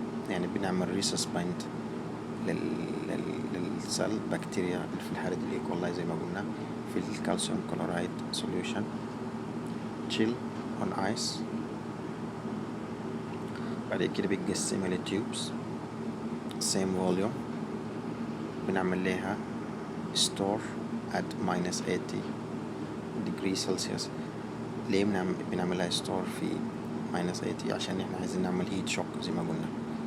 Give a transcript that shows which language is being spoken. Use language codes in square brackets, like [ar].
[ar] يعني بنعمل resuspend للسل بكتيريا في الحالة دي ال E. coli زي ما قلنا في الكالسيوم كلورايد solution. [en] chill on ice. [ar] بعد كده بنقسمها لتيوبس [en] same volume. [ar] بنعمل لها [en] store at -80 degree Celsius. [ar] ليه بنعمل لها store في -80؟ عشان احنا عايزين نعمل heat shock زي ما قلنا.